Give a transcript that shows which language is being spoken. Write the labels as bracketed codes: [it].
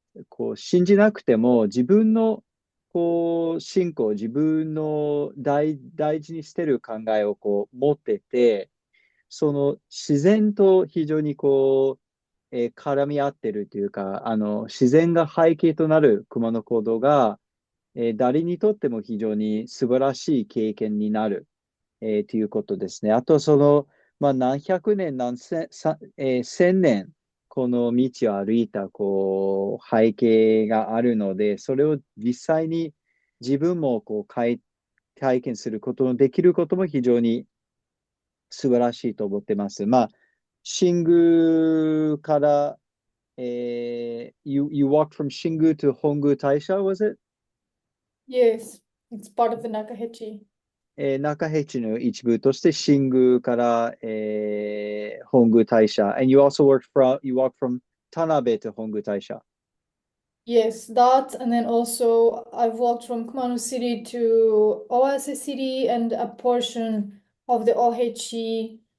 [ja] こう信じなくても自分のこう信仰、自分の大事にしてる考えをこう持ってて、その自然と非常にこう、絡み合ってるというか、自然が背景となる熊野古道が、誰にとっても非常に素晴らしい経験になる、ということですね。あと、何百年、千年、この道を歩いた、こう、背景があるので、それを実際に自分もこう体験することのできることも非常に素晴らしいと思ってます。新宮から、 [en] you walked from 新宮 to 本宮大社, was it? Yes, it's part of the Nakahechi. [ja] 中辺地の一部として新宮から、本宮大社 [en] and you also walked from 田辺 to 本宮大社. Yes, that, and then also I've walked from Kumano City to Oase City and a portion of the OHE.